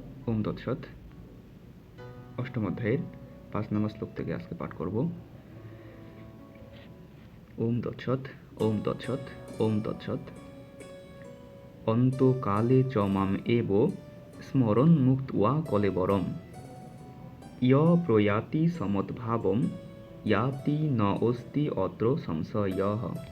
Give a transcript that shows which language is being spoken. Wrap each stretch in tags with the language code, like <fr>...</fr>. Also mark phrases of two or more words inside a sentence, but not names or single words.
<sa>ওম তৎসৎ।</sa> <bn>অষ্টম অধ্যায়ের 5 নম্বর শ্লোক থেকে আজকে পাঠ করব।</bn> <sa>ওম তৎসৎ, ওম তৎসৎ, ওম তৎসৎ। অন্তকালে চ মাম এব স্মরণ মুক্ত্বা কলেবরম ইয় প্রয়াতি সমদ্ভাবম ইয়াতি ন অস্তি অত্র সংশয়ঃ।</sa>